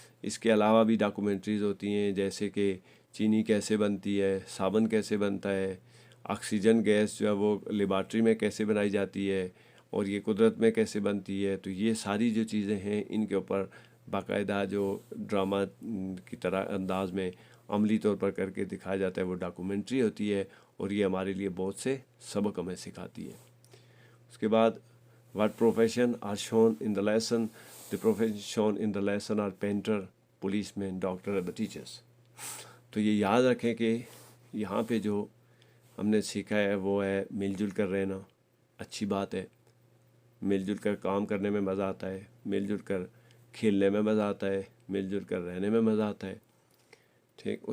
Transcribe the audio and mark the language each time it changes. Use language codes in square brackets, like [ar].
[ur] اس کے علاوہ بھی ڈاکومنٹریز ہوتی ہیں جیسے کہ چینی کیسے بنتی ہے، صابن کیسے بنتا ہے، آکسیجن گیس جو ہے وہ لیبارٹری میں کیسے بنائی جاتی ہے اور یہ قدرت میں کیسے بنتی ہے. تو یہ ساری جو چیزیں ہیں ان کے اوپر باقاعدہ جو ڈرامہ کی طرح انداز میں عملی طور پر کر کے دکھایا جاتا ہے وہ ڈاکومنٹری ہوتی ہے، اور یہ ہمارے لیے بہت سے سبق ہمیں سکھاتی ہے. اس کے بعد [en] what profession are shown in the lesson? The profession shown in the lesson are painter, policeman, doctor and the teachers. [ur] تو یہ یاد رکھیں کہ یہاں پہ جو ہم نے سیکھا ہے وہ ہے مل جل کر رہنا. اچھی بات ہے، مل جل کر کام کرنے میں مزہ آتا ہے، مل جل کر کھیلنے میں مزہ آتا ہے، مل جل کر رہنے میں مزہ آتا ہے. ٹھیک.